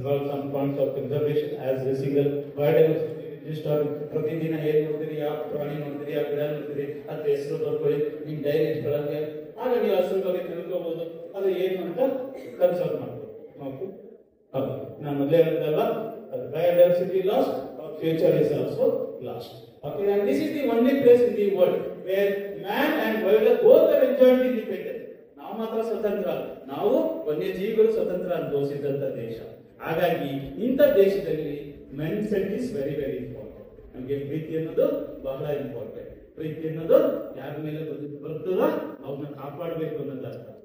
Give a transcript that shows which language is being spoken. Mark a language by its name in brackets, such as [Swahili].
[English] some points of conservation as a single biodiversity [Kannada] ಪ್ರತಿದಿನ ಏನ್ ನೋಡ್ತೀರಿ, ಯಾವ ಪ್ರಾಣಿ ನೋಡ್ತೀರಿ, ಯಾವ ಗಿಡ ನೋಡ್ತೀರಿ, ಅದ್ರ ಹೆಸರು ಬರ್ಕೊಳ್ಳಿ ನಿಮ್ ಡೈರಿ ಗಳಲ್ಲಿ. ಆಗ ನೀವು ಹಸಿರು ಬಗ್ಗೆ ತಿಳ್ಕೋಬಹುದು ಅದು ಏನು ಅಂತ ಕನ್ಸರ್ವ್ ಮಾಡ್ಬೋದು. ನಾನು ಮೊದಲೇ ಹೇಳಿದ್ದಲ್ಲ, [English] biodiversity lost, future is also lost. Okay, and this is the only place in the world where man and wildlife both are enjoying independence. [Kannada] ನಾವು ಮಾತ್ರ ಸ್ವತಂತ್ರ, ನಾವು ವನ್ಯಜೀವಿಗಳು ಸ್ವತಂತ್ರ ಅನುಭವಿಸಿದಂತ ದೇಶ. ಹಾಗಾಗಿ ಇಂಥ ದೇಶದಲ್ಲಿ [English] Mind set is very very important. [Kannada] ನಮಗೆ ಪ್ರೀತಿ ಅನ್ನೋದು ಬಹಳ ಇಂಪಾರ್ಟೆಂಟ್. ಪ್ರೀತಿ ಅನ್ನೋದು ಯಾರ ಮೇಲೆ ಬರ್ತದ ಅವ್ರನ್ನ ಕಾಪಾಡಬೇಕು ಅನ್ನೋದು ಅರ್ಥ.